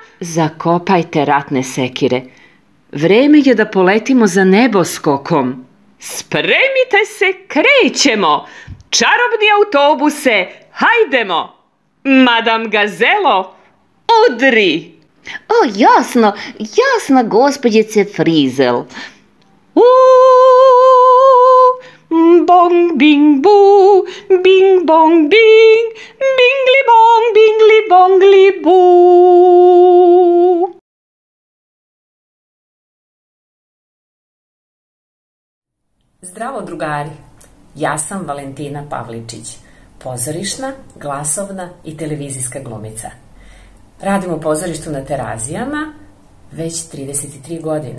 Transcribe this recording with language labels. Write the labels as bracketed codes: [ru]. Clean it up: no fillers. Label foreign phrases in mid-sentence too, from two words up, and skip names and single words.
[sr] Zakopajte ratne sekire. Vreme je da poletimo za neboskokom. Spremite se, krećemo! Čarobni autobuse, hajdemo! Madam Gazelo, udri! O, jasno, gospođice Frizel. Bong, bing, bu, bing, bong, bing, bingli, bong, bingli, bongli, bu. Zdravo, drugari! Ja sam Valentina Pavličić, pozorišna, glasovna i televizijska glumica. Radim u pozorištu na Terazijama već 33 godine.